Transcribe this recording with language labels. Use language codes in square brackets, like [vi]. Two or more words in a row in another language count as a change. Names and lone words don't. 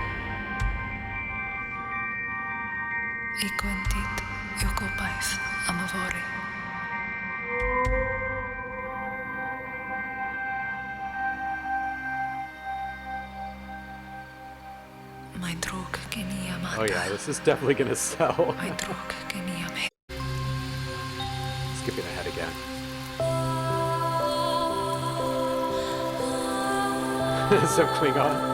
[cy] Ei gwendid yw gobaith am y fory. Mae drwg gen I am [en] Oh yeah, this is definitely gonna sell. [cy] Mae drwg gen I am [en] Skipping ahead again. Some Klingon.